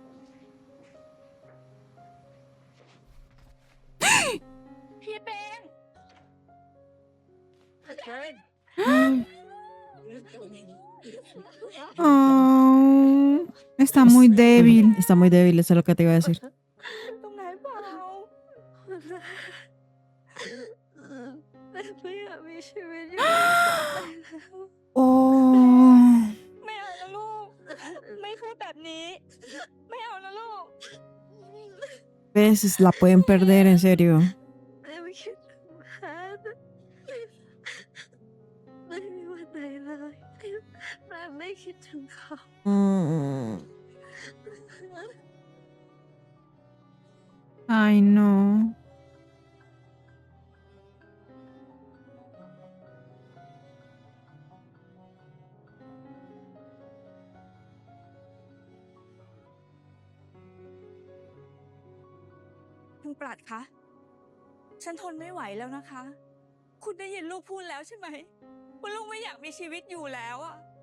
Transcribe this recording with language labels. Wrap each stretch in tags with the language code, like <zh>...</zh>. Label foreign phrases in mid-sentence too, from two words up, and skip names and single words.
<th>พี่เป็น</th> <es>Oh, está muy débil. Está muy débil, eso es lo que te iba a decir.</es> <th>ตรงไหนเปล่า แม่ไม่อยากมีชีวิตอยู่ต่อไปแล้ว Oh. ไม่เอานะลูก ไม่พูดแบบนี้ ไม่เอานะลูก</th> <es>Veces la pueden perder, en serio.</es> <th>แม่ไม่คิดถึงแพทย์ไม่มีวันไหนเลยที่แม่ไม่คิดถึงเขา Mm.</th> <es>Ay, no.</es> <th>คุณปรัดคะ ฉันทนไม่ไหวแล้วนะคะ คุณได้ยินลูกพูดแล้วใช่ไหมว่าลูกไม่อยากมีชีวิตอยู่แล้วอะ</th>